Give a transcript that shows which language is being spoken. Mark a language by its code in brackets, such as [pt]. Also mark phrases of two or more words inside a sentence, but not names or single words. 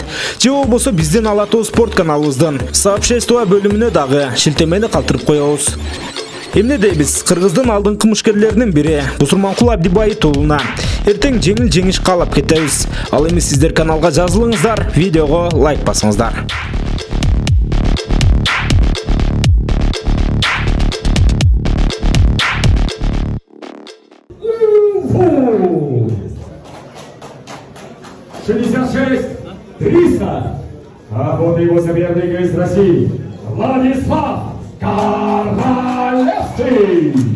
[ky] Же болбосо биздин Ала Тоо спорт каналыбыздын сообщество бөлүмүнө дагы шилтемени калтырып коебуз. Эмне дейбиз? Кыргыздын алдыңкы мушкерлеринин бири Бусурманкул Абдибай уулуна эртең жеңил жеңиш каалап кетебиз. Ал эми сиздер каналга жазылыңыздар, видеого лайк басыңыздар. [ru] А вот его соперник из России Владислав Королевский.